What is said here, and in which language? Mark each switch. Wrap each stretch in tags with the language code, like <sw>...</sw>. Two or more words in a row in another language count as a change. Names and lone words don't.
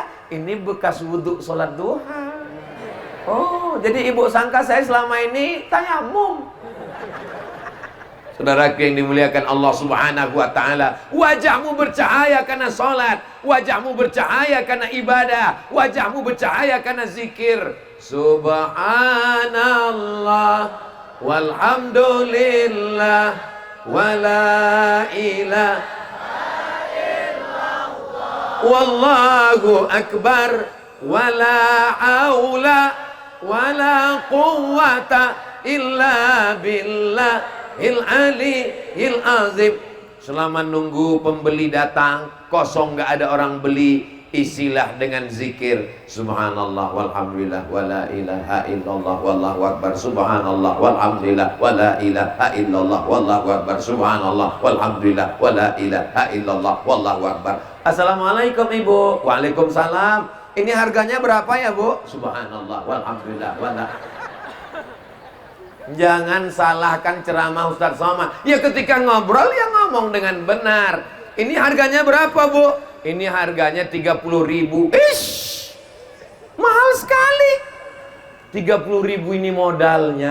<id>Ini bekas wuduk sholat duha. Oh, jadi ibu sangka saya selama ini tayamum. Saudaraku yang dimuliakan Allah</id> <ar>سبحانه وتعالى,</ar> <id>wajahmu bercahaya karena salat, wajahmu bercahaya karena ibadah, wajahmu bercahaya karena zikir.</id> <ar>سبحان الله والحمد لله ولا إله إلا الله والله أكبر ولا حول ولا قوة إلا بالله. العلي العظيم.</ar> <id>Selama nunggu pembeli datang, kosong nggak ada orang beli, isilah dengan zikir</id> <ar>سبحان الله والحمد لله ولا إله إلا الله والله أكبر, سبحان الله والحمد لله ولا إله إلا الله والله أكبر, سبحان الله والحمد لله ولا إله إلا الله والله أكبر.</ar> <id>Assalamualaikum ibu. Waalaikumsalam. Ini harganya berapa ya bu?</id> <ar>سبحان الله والحمد لله ولا.</ar> <id>Jangan salahkan ceramah Ustadz Somad. Ya ketika ngobrol ya ngomong dengan benar. Ini harganya berapa bu? Ini harganya 30.000. Ish, mahal sekali. 30.000 ini modalnya.</id>